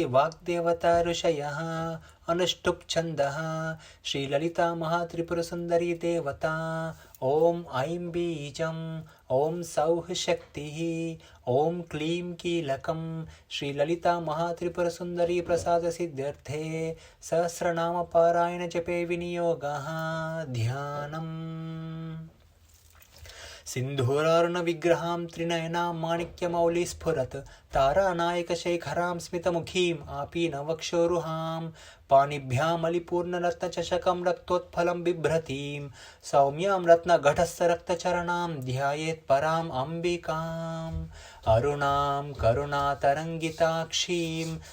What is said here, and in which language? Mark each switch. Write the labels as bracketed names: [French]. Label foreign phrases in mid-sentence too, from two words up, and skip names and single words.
[Sanskrit] వాగ్దేవతా ఋషయః అనుష్టుప్ ఛందః శ్రీ లలిత మహాత్రిపుర సుందరీ దేవతా ఓం ఐం బీజం ఓం సౌః శక్తిః ఓం క్లీం కీలకం శ్రీ లలిత మహాత్రిపుర సుందరీ ప్రసాద సిద్ధ్యర్థే సహస్రనామ పారాయణ జపే వినియోగః ధ్యానం सिन्धूरारुण विग्रहां त्रिनयनां माणिक्यमौली स्फुरत् तारानायकशेखरां स्मितमुखीम् आपीनवक्षोरुहां पाणिभ्यामलिपूर्णरत्नचषकं रक्तोत्फलं बिभ्रतीं सौम्यां रत्नघटस्थरक्तचरणां ध्यायेत् पराम् अम्बिकाम् अरुणां करुणातरङ्गिताक्षीं